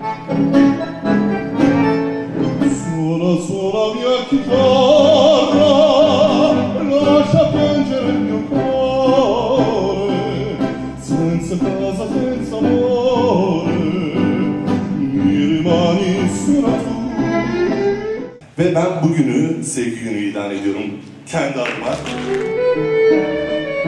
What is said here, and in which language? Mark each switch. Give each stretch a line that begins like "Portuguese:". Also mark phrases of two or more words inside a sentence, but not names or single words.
Italian: Suona mia chitarra, lascia piangere il mio cuore, senza casa, senza amore, mi rimani solo tu.
Turkish: Ve ben bugünü sevgi günü ilan ediyorum kendi adıma.